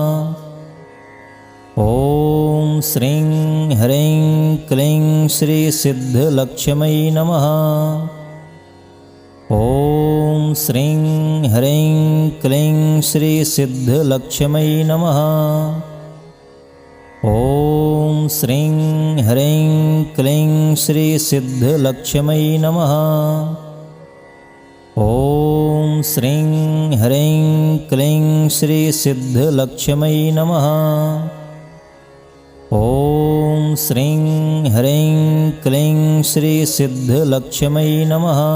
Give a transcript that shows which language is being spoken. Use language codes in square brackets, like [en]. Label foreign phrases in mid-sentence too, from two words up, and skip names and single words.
[sa] ॐ श्रीं ह्रीं क्लीं श्री सिद्धलक्ष्म्यै नमः। ॐ श्रीं ह्रीं क्लीं श्री सिद्धलक्ष्म्यै नमः। ॐ श्रीं ह्रीं क्लीं श्री सिद्धलक्ष्मी नमः. ओम् श्रीं ह्रीं क्लीं श्री सिद्धलक्ष्मी नमः. ओम् श्रीं ह्रीं क्लीं श्री सिद्धलक्ष्मी नमः.